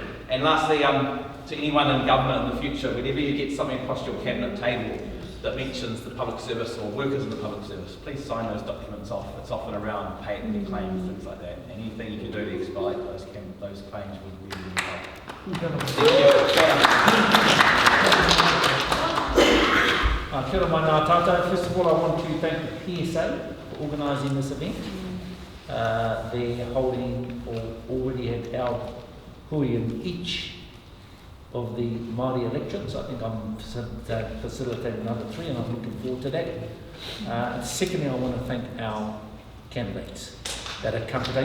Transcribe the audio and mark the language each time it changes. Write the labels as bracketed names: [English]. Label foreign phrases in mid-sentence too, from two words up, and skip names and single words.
[English] And lastly, to anyone in government in the future, whenever you get something across your cabinet table that mentions the public service or workers in the public service, please sign those documents off. It's often around paying their claims, things like that. Anything you can do to expedite those claims would really help. [Māori] Kia ora mai ngā tātou. [English] First of all, I want to thank the PSA for organising this event. They're holding, or already have held, hui in each of the Māori electorates. I think I'm facilitating another 3, and I'm looking forward to that. And secondly, I want to thank our candidates that have come today.